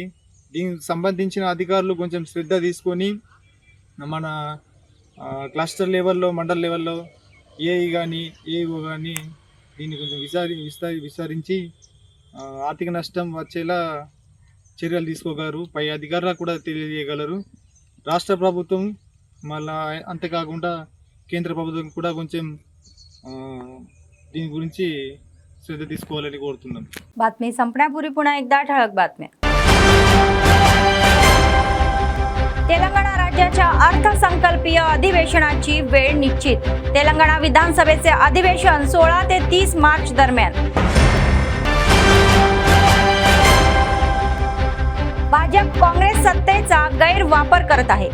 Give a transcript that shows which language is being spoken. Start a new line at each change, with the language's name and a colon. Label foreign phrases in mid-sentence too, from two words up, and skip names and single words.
Telugu: దీనికి సంబంధించిన అధికారులు కొంచెం శ్రద్ధ తీసుకొని మన
English: cluster levello,
Telugu: మండల్ లెవెల్లో ఏఈ కానీ ఏఓ కానీ దీన్ని కొంచెం విచారించి ఆర్థిక నష్టం వచ్చేలా చర్యలు తీసుకోగలరు. పై అధికారులకు కూడా తెలియజేయగలరు. రాష్ట్ర ప్రభుత్వం మళ్ళా అంతేకాకుండా కేంద్ర ప్రభుత్వం కూడా కొంచెం దీని గురించి శ్రద్ధ తీసుకోవాలని కోరుతున్నాం.
Marathi: बातमी संपण्यापूर्वी पुन्हा एकदा ठळक बातम्या. तेलंगणा राज्याच्या अर्थसंकल्पीय अधिवेशनाची वेळ निश्चित. तेलंगणा विधानसभेचे अधिवेशन 16 ते 30 मार्च दरम्यान. भाजप काँग्रेस सत्तेचा गैरवापर करत आहे.